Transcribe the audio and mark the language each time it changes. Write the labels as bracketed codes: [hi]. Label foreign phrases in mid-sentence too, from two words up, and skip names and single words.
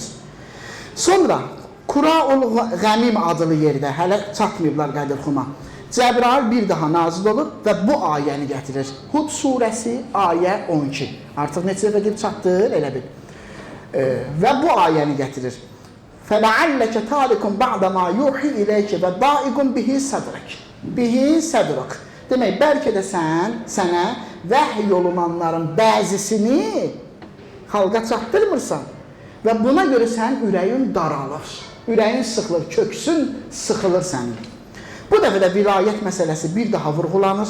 [az] Sonra Qura-ul Qəmim adlı yerdə hələ çatmayıblar Qədirxuma. Cəbrail bir daha nazil olur və bu ayəni gətirir. Hud surəsi ayə 12. Artıq neçə dəfə gedib çatdır, elə bil. Və bu ayəni gətirir. [ar] فَلَعَلَّكَ تَارِكٌ بَعْدَ مَا يُوحِي إِلَيْكَ وَدَائِقٌ بِهِ صَدْرَكَ به صدرك. [az] Demək, bəlkə də sənə vəhy olunanların bəzisini xalqa çatdırmırsan və buna görə sənin ürəyin daralır, ürəyin sıxılır, köksün sıxılır sənin. Bu dəfə də vilayət məsələsi bir daha vurğulanır.